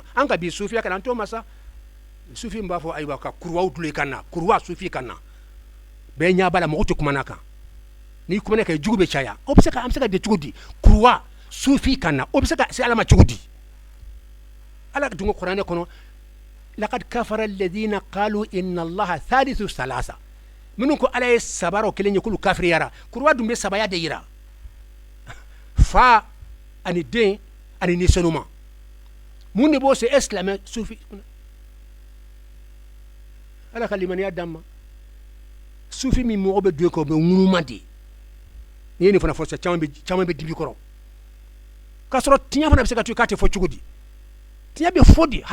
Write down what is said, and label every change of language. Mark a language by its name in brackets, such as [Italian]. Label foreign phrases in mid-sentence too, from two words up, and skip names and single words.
[Bambara] an ka bi sufiya kana an t'o ma sa sufi b'a fɔ ayiwa ka kuruwaw dulon i kan na kuruwa sufi kan na bɛɛ ɲɛ b'a la mɔgɔ tɛ kumana kan n'i kumana kan jugu bɛ caya o bɛ se ka an bɛ se ka de cogo di kuruwa sufi kan na o bɛ se ka se ala ma cogo di ala dun ko kuranɛ kɔnɔ [Arabic] لقد كفر الذين قالوا إن الله ثالث ثلاثة [Bambara] minnu ko ala ye sabara o kelen ye k'olu kafiriyara kuruwa dun bɛ sabaya de yira fa ani den ani nisɔnuma mun de b'o se e silamɛ sufi ala ka limaniya d'an ma sufi min mɔgɔ bɛ don kɔ o bɛ ŋunuma de n'i ye nin fana fɔ sisan caman bɛ dibi kɔrɔ k'a sɔrɔ tiɲɛ fana bɛ se ka to k'a tɛ fɔ cogo di tiɲɛ bɛ fɔ di